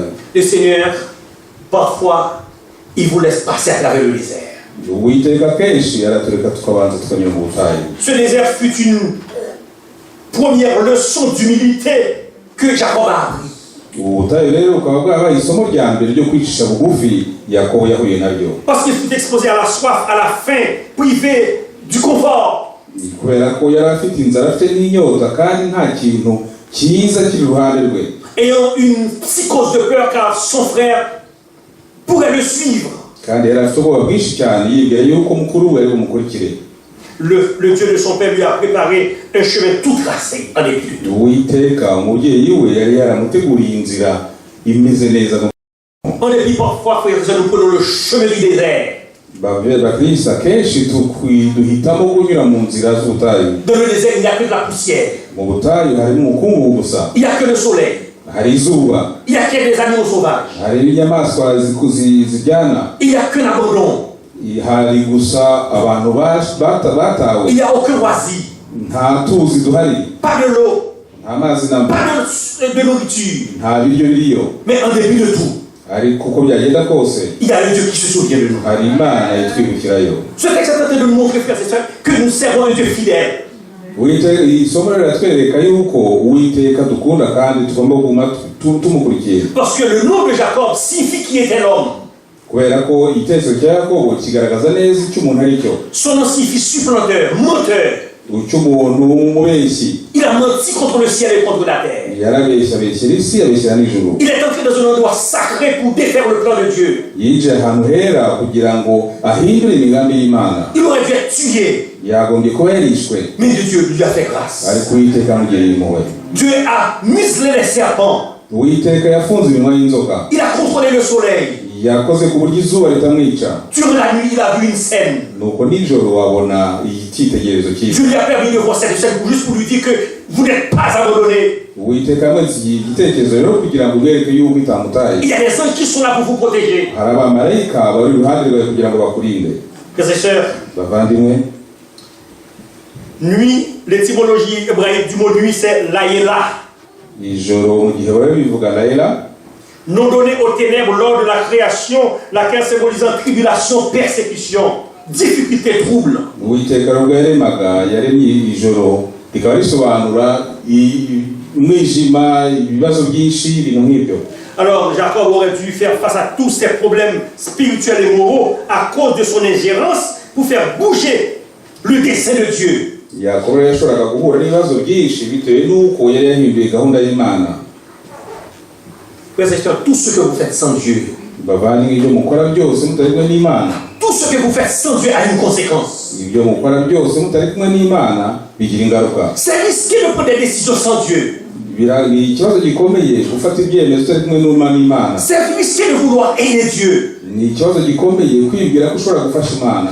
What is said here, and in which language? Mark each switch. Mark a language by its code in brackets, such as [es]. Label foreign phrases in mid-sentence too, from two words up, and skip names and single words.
[fr] Le Seigneur, parfois, il vous laisse passer à travers le désert. [rw] Uwiteka kenshi aratureka tukabanza tukanyura mu butayu. [fr] Ce désert fut une première leçon d'humilité que Jacob a appris. [rw] ubu butayu rero bukaba bwabaye isomo rya mbere ryo kwicisha bugufi Yakobo yahuye naryo. [fr] Parce qu'il fut exposé à la soif, à la faim, privé du confort. [rw] kubera ko yari afite inzara, afite n'inyota, kandi nta kintu cyiza kiri iruhande rwe. [fr] Ayant une psychose de peur car son frère pourrait le suivre. [rw] kandi yari afite ubwoba bwinshi cyane, yibwira yuko mukuru we ari bumukurikire. [fr] Le Dieu de son père lui a préparé un chemin tout tracé en étude. [rw] Uwiteka umubyeyi we yari yaramuteguriye inzira imeze neza. [fr] En dépit parfois, frères et sœurs, nous prenons le chemin du désert. [rw] bakristo akenshi duhitamo kunyura mu nzira z'ubutayu. [fr] Dans le désert, il n'y a que de la poussière. [rw] mu butayu harimo umukungugu gusa, [fr] Il n'y a que le soleil. [rw] hari izuba, [fr] Il n'y a que des animaux sauvages. [rw] hari inyamaswa zijyana, [fr] Il n'y a qu'un abandon. [rw] hari gusa abantu batawe, [fr] Il n'y a aucun oasis. [rw] nta tuzi duhari, [fr] Pas de l'eau. [rw] nta mazi namba, [fr] Pas de nourriture. [rw] nta biryo biriyo. [fr] Mais en dépit de tout, [rw] ariko uko byagenda kose [fr] il y a un Dieu qui se souvient de nous. [rw] hari Imana itwibukirayo. [fr] Ce texte est en train de nous montrer, frères et sœurs, que nous servons un Dieu fidèle. [rw] isomo riratwereka yuko Uwiteka dukunda kandi tugomba kuguma tumukurikiye. [fr] Parce que le nom de Jacob signifie qui était l'homme. [rw] kubera ko igitekerezo cya Yakobo kigaragaza neza icyo umuntu ari cyo. [fr] Son nom signifie supplanteur, menteur. [rw] umuntu w'umubeshyi. [fr] Il a menti contre le ciel et contre la terre. [rw] yarabeshyera isi, abeshyera n'ijuru. [fr] Il est entré dans un endroit sacré pour défaire le plan de Dieu. [rw] yinjiye ahantu hera kugira ngo ahindure imigambi y'Imana. [fr] Il aurait dû être tué. [rw] yagombye kuba yarishwe, [fr] Mais Dieu lui a fait grâce. [rw] ariko Uwiteka amugiriye impuhwe. [fr] Dieu a muselé les serpents. [rw] Uwiteka yafunze iminwa y'inzoka, [fr] Il a contrôlé le soleil. [rw] yakoze ku buryo izuba ritamwica. [fr] Durant la nuit, il a vu une scène. [rw] nuko nijoro wabona icyitegererezo cyiza. [fr] Dieu lui a permis de voir cette scène juste pour lui dire que vous n'êtes pas abandonné. [rw] Uwiteka yamwetse igitekerezo rero kugira ngo ubereke yuko itamutaye. [fr] Il y a des anges qui sont là pour vous protéger. [rw] hari abamarayika bari iruhande rwawe kugira ngo bakurinde. [fr] Frères et sœurs, [rw] bavandimwe, [fr] nuit, l'étymologie hébraïque du mot nuit, c'est Laïla. [rw] ijoro mu gihe bari bivuga Layla, [fr] Nom donné aux ténèbres lors de la création, laquelle symbolisant tribulation, persécution, difficulté, trouble. [rw] Uwiteka rero yaremaga yaremye ijoro rikaba risobanura umwijima, ibibazo byinshi, ibintu nk'ibyo. [fr] Alors Jacob aurait dû faire face à tous ces problèmes spirituels et moraux à cause de son ingérence pour faire bouger le dessein de Dieu. [rw] Yakobo yashoboraga guhura n'ibibazo byinshi bitewe n'uko yari yahinduye gahunda y'Imana. [fr] Frères et sœurs, tout ce que vous faites sans Dieu, [rw] bavandimwe, ibyo mukora byose mutari kumwe n'Imana, [fr] tout ce que vous faites sans Dieu a une conséquence. [rw] ibyo mukora byose mutari kumwe n'Imana bigira ingaruka. [fr] C'est risqué de prendre des décisions sans Dieu. [rw] ni ikibazo gikomeye gufata ibyemezo utari kumwe n'Imana. [fr] C'est risqué de vouloir aider Dieu. [rw] ni ikibazo gikomeye kwibwira ko ushobora gufasha Imana.